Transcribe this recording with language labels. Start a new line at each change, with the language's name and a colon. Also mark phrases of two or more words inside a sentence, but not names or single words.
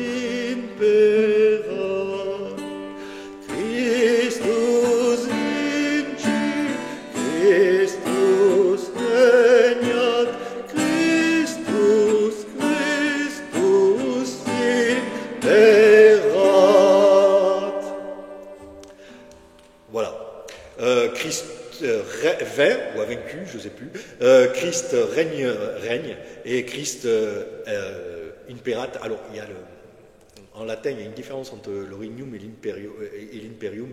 Latin: imperat, Christus vincit, Christus regnat, Christus, Christus imperat.
French: Voilà. Christ vint, ou a vaincu, je ne sais plus. Christ règne, et Christ imperat. Alors, il y a en latin, il y a une différence entre le regnum et l'imperium.